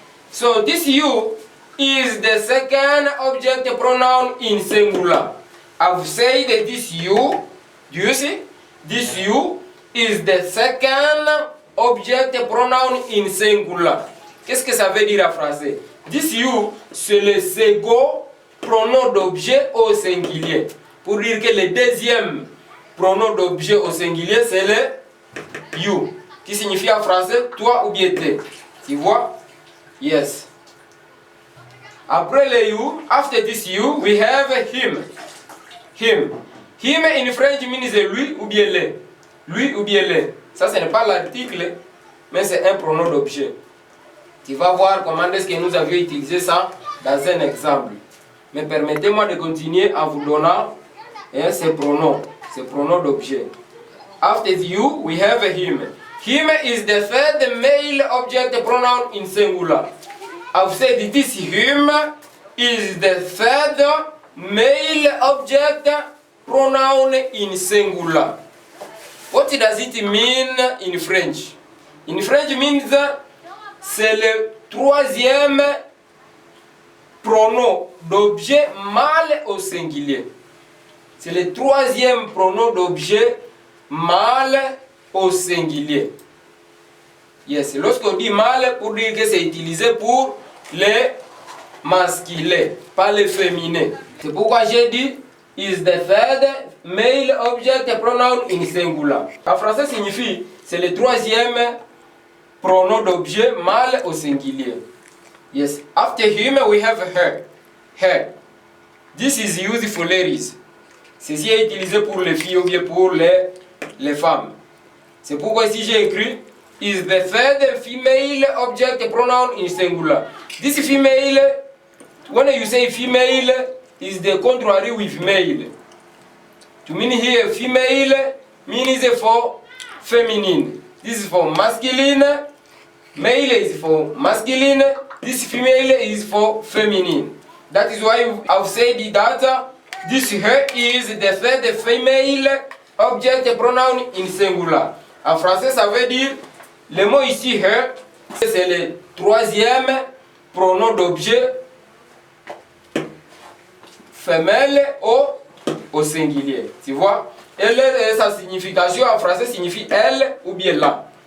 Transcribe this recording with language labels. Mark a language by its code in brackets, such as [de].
[en] So this you is the second object pronoun in singular. I've said that this you, do you see? This you is the second object pronoun in singular. [fr] Qu'est-ce que ça veut dire en français? [en] This you, [fr] c'est le second pronom d'objet au singulier. Pour dire que le deuxième pronom d'objet au singulier, c'est le you, qui signifie en français toi ou bien t'es. Tu vois? Yes. Après le you, [en] after this you, we have him. Him. Him in French means [fr] lui ou bien le. Lui ou bien le. Ça, ce n'est pas l'article, mais c'est un pronom d'objet. Tu vas voir comment est-ce que nous avions utilisé ça dans un exemple. Mais permettez-moi de continuer en vous donnant ces pronoms d'objet. [en] After you, we have him. Him is the third male object pronoun in singular. I've said this him is the third male object pronoun in singular. What does it mean in French? In French means [fr] c'est le troisième pronom d'objet mâle au singulier. C'est le troisième pronom d'objet mâle au singulier. Yes, lorsqu'on dit mâle, pour dire que c'est utilisé pour les masculins, pas les féminins. C'est pourquoi j'ai dit [en] is the third male object pronoun in singular. [fr] En français signifie c'est le troisième pronom d'objet mâle au singulier. [en] Yes. After him we have her. Her. This is used for ladies. [fr] Ceci est utilisé pour les filles ou bien pour les femmes. C'est pourquoi ici j'ai écrit [en] is the third female object pronoun in singular. This female, when you say female, is the contrary with male. To mean here female means for feminine. This is for masculine. Male is for masculine. This female is for feminine. That is why I've said that this her is the third female object pronoun in singular. [fr] En français, ça veut dire le mot ici her, c'est le troisième pronom d'objet femelle au singulier. Tu vois? Et sa signification en français signifie elle ou bien la.